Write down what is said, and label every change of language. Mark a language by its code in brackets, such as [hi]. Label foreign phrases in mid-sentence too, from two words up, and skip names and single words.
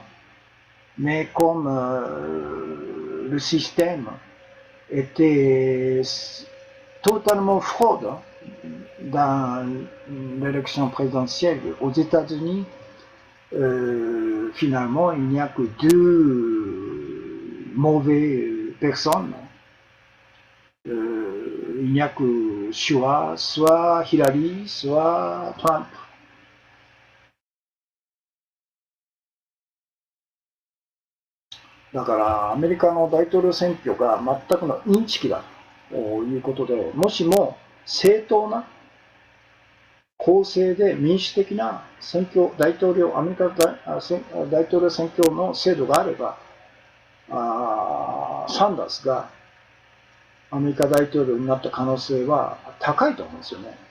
[fr] Mais comme le système était totalement fraude dans l'élection présidentielle aux États-Unis, finalement, il n'y a que deux mauvaises personnes. Il n'y a que soit Hillary, soit Trump. [ja] だからアメリカの大統領選挙が全くのインチキだということで、もしも正当な公正で民主的な選挙、アメリカ大統領選挙の制度があれば、サンダースがアメリカ大統領になった可能性は高いと思うんですよね。